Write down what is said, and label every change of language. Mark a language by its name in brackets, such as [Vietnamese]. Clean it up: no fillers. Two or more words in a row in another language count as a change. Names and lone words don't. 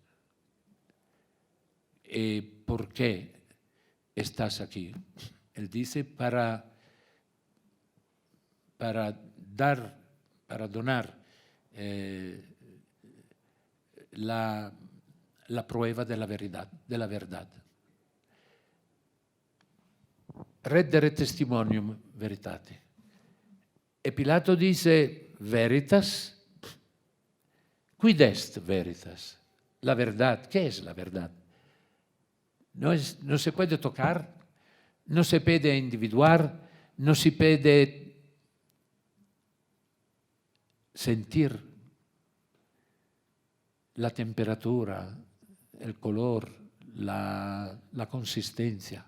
[Spanish] ¿Por qué estás aquí? Él dice para donar la prueba de la verdad. [Latin] Reddere testimonium veritate. [Spanish] E Pilato dice, [Latin] veritas, quid est veritas? [Spanish] La verdad, ¿qué es la verdad? no se puede tocar, no se puede individuar, no se puede sentir la temperatura, el color, la consistencia.